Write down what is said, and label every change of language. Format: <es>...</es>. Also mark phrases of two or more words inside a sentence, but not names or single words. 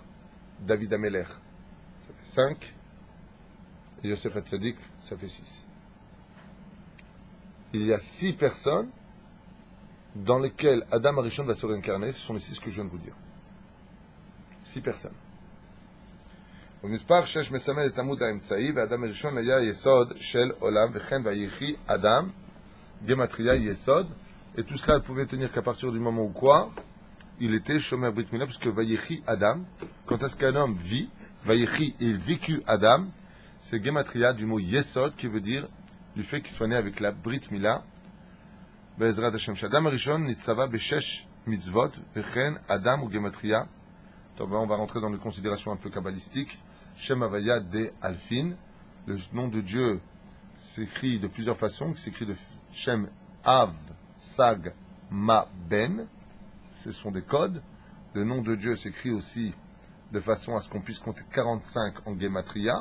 <fr>David Amelech, ça fait 5. Et Yosef Hatzadik, ça fait 6. Il y a 6 personnes dans lesquelles</fr> <he>אדם הראשון</he> <fr>va se réincarner. Ce sont les 6 que je viens de vous dire. 6 personnes.</fr> <he>ומספר 6 מסמל את עמוד האמצעי, ואדם הראשון היה יסוד של עולם, וכן ויחי אדם, גמטריה יסוד,</he> <fr>et tout cela ne pouvait tenir qu'à partir du moment où quoi? Il était</fr> <he>שומר ברית מילה,</he> <fr>puisque</fr> <he>ויחי אדם,</he> <fr>quand est-ce qu'un homme vit, Vayechi, il vécut Adam, c'est Gematria du mot Yesod, qui veut dire du fait qu'il soit né avec la Brit Mila,</fr> <he>בעזרת השם. אדם הראשון נצטווה בשש מצוות, וכן אדם הוא גמטריה.</he> <fr>On va rentrer dans les considérations un peu kabbalistiques.</fr> <he>שם הויה דאלפין,</he> <fr>le nom de Dieu s'écrit de plusieurs façons, qui s'écrit de</fr> <he>שם ע"ב, ס"ג, מ"ה, ב"ן.</he> <fr>Ce sont des codes. Le nom de Dieu s'écrit aussi de façon à ce qu'on puisse compter 45 en Gematria.</fr>